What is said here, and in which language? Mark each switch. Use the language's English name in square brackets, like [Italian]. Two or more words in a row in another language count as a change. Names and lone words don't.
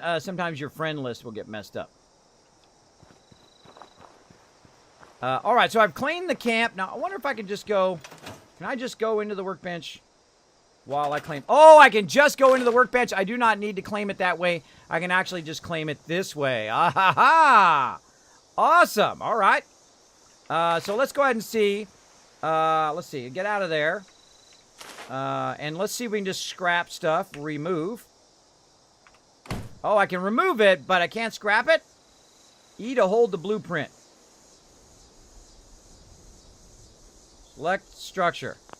[English] Sometimes your friend list will get messed up. All right, so I've claimed the camp. Now, I wonder if I can just go... Can I just go into the workbench while I claim... Oh, I can just go into the workbench. I do not need to claim it that way. I can actually just claim it this way. Ah, ha, ha. Awesome. All right. So let's go ahead and see. Let's see. Get out of there. And let's see if we can just scrap stuff. Remove. Oh, I can remove it, but I can't scrap it. E to hold the blueprint. Select structure.